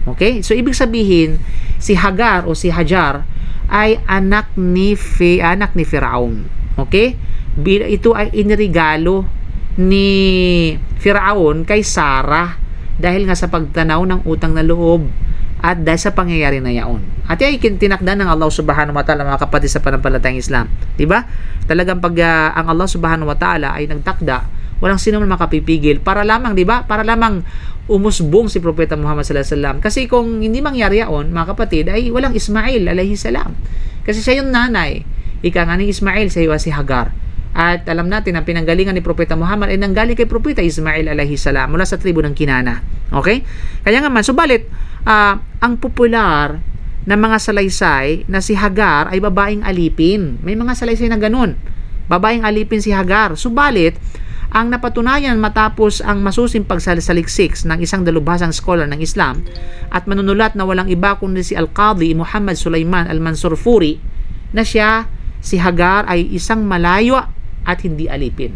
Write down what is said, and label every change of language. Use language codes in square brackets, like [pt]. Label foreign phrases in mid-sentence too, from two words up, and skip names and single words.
[tl] So ibig sabihin, si Hagar o si Hajar ay anak ni Firaun. Okay? Ito ay inirigalo ni Firaun kay Sarah dahil nga sa pagtanaw ng utang na loob at dahil sa pangyayari na yaon. At yan ay tinakda ng Allah [ar] سبحانه وتعالى, [tl] mga kapatid sa panampalatayang Islam. Diba? Talagang pag ang Allah [ar] سبحانه وتعالى [tl] ay nagtakda, walang sino man makapipigil para lamang, diba? Para lamang umusbong si Propeta Muhammad [ar] صلى الله عليه وسلم. [tl] Kasi kung hindi mangyari yaon, mga kapatid, ay walang Ismail [ar] عليه السلام. [tl] Kasi siya yung nanay. Ika nga ni Ismail, sa si Hagar. At alam natin, ang pinanggalingan ni Propeta Muhammad ay nanggaling kay Propeta Ismail [ar] عليه السلام [tl] mula sa tribo ng Kinana. Okay? Kaya nga man, subalit, ang popular na mga salaysay na si Hagar ay babaeng alipin. May mga salaysay na ganun. Babaeng alipin si Hagar. Subalit, ang napatunayan matapos ang masusing pagsaliksik ng isang dalubhasang scholar ng Islam at manunulat na walang iba kundi si Al-Qadhi Muhammad Sulaiman Al-Mansurfuri na siya, si Hagar, ay isang malayo at hindi alipin.